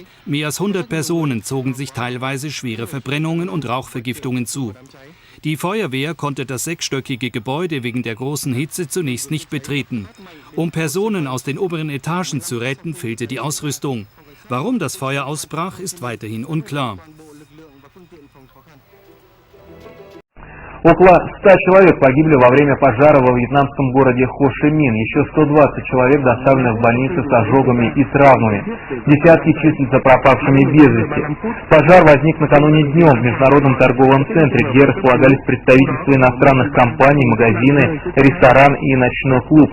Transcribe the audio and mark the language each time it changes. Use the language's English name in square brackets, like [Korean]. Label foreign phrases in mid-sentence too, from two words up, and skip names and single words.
[German] Mehr als 100 Personen zogen sich teilweise schwere Verbrennungen und Rauchvergiftungen zu. Die Feuerwehr konnte das 6-stöckige Gebäude wegen der großen Hitze zunächst nicht betreten. Um Personen aus den oberen Etagen zu retten, fehlte die Ausrüstung. Warum das Feuer ausbrach, ist weiterhin unklar. [Russian] Около 100 человек погибли во время пожара во вьетнамском городе Хо Ши Мин. Еще 120 человек доставлены в больницы с ожогами и травмами. Десятки числятся пропавшими без вести. Пожар возник накануне днем в международном торговом центре, где располагались представительства иностранных компаний, магазины, ресторан и ночной клуб.